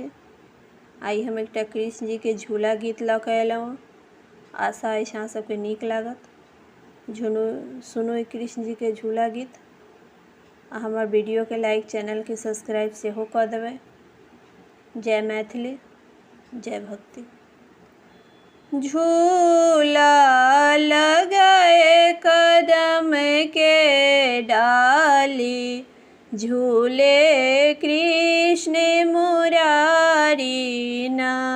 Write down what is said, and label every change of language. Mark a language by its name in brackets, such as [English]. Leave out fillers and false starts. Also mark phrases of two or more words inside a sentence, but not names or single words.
[Maithili] आई हम एकटा कृष्ण जी के झूला गीत लऽ कऽ अयलहुँ। आशा अछि अहाँ सबके नीक लागत। सुनू कृष्ण जी के झूला गीत। आ हमर वीडियो के लाइक, चैनल के सब्सक्राइब सेहो कऽ देबै। जय मैथिली, जय भक्ति। झूला लगाए कदम के डाली, झूले कृष्ण मुरारी ना।